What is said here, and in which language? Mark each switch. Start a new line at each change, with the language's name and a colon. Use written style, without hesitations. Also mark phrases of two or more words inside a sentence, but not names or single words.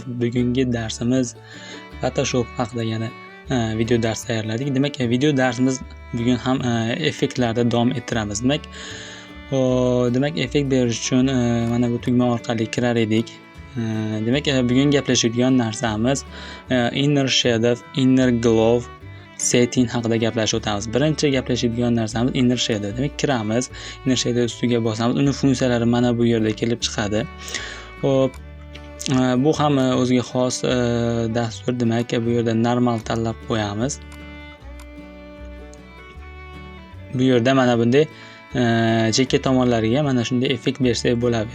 Uzbek: Bugungi darsimiz Photoshop haqida yana video dars tayyorladik. Demak, video darsimiz bugun ham effektlarda davom ettiramiz. Demak, effekt berish uchun mana bu tugma orqali kirar edik. Demak, bugun gaplashadigan narsamiz
English: inner shadow, inner glow setting
Uzbek: haqida gaplashib o'tamiz. Birinchi gaplashadigan narsamiz
English: inner shadow.
Uzbek: Demak, kiramiz,
English: inner shadow
Uzbek: ustiga bosamiz. Uni funksiyalari mana bu yerda kelib chiqadi. Xo'p, bu ham o'ziga xos dastur. Demak, bu yerda normal tanlab qo'yamiz. Bu yerda mana bunday chekka tomonlariga mana shunday effekt bersak bo'ladi.